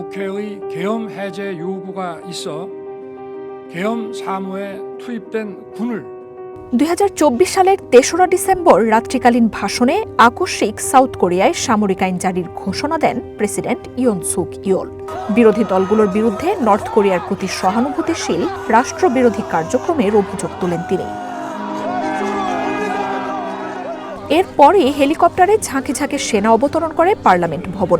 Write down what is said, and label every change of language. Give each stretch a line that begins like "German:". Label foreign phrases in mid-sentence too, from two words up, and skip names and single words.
Korean: 국회의 계엄 해제 요구가 있어 계엄 사무에 투입된 군을
Bangla: 2024 সালের ৩রা ডিসেম্বর রাত্রিকালীন ভাষণে আকস্মিক সাউথ কোরিয়ায় সামরিক আইন জারির ঘোষণা দেন প্রেসিডেন্ট ইয়ন সুক ইয়োল। বিরোধী দলগুলোর বিরুদ্ধে নর্থ কোরিয়ার প্রতি সহানুভূতিশীল রাষ্ট্রবিরোধী কার্যক্রমের অভিযোগ তোলেন তিনি। এরপরই হেলিকপ্টারে ঝাঁকে ঝাঁকে সেনা অবতরণ করে পার্লামেন্ট ভবনে।